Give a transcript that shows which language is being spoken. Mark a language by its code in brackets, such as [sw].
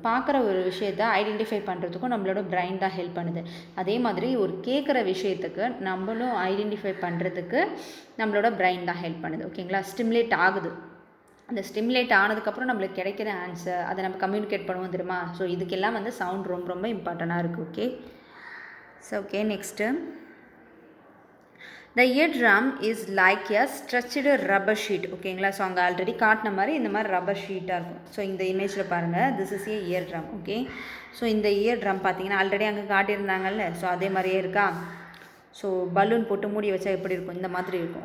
[ta] பார்க்குற ஒரு விஷயத்தை ஐடென்டிஃபை பண்ணுறதுக்கும் நம்மளோட பிரெயின் தான் ஹெல்ப் பண்ணுது. அதே மாதிரி ஒரு கேட்குற விஷயத்துக்கு நம்மளும் ஐடென்டிஃபை பண்ணுறதுக்கு நம்மளோட பிரெயின் தான் ஹெல்ப் பண்ணுது. ஓகேங்களா, ஸ்டிமுலேட் ஆகுது. அந்த ஸ்டிமுலேட் ஆனதுக்கப்புறம் நம்மளுக்கு கிடைக்கிற ஆன்சர் அதை நம்ம கம்யூனிகேட் பண்ணுவோம் தெரியுமா. ஸோ இதுக்கெல்லாம் வந்து சவுண்ட் ரொம்ப ரொம்ப இம்பார்ட்டண்ட்டாக இருக்குது. [en] Okay, so okay next the eardrum is like a stretched rubber sheet. [ta] ஓகேங்களா, ஸோ அங்கே ஆல்ரெடி காட்டின மாதிரி இந்த மாதிரி ரப்பர் ஷீட்டாக இருக்கும். ஸோ இந்த இமேஜில் பாருங்கள், [en] This is a eardrum. [ta] Okay, so இந்த இயர் ட்ரம் பார்த்தீங்கன்னா ஆல்ரெடி அங்கே காட்டியிருந்தாங்கல்ல, ஸோ அதே மாதிரியே இருக்கா. ஸோ பலூன் போட்டு மூடி வச்சா எப்படி இருக்கும், இந்த மாதிரி இருக்கும்.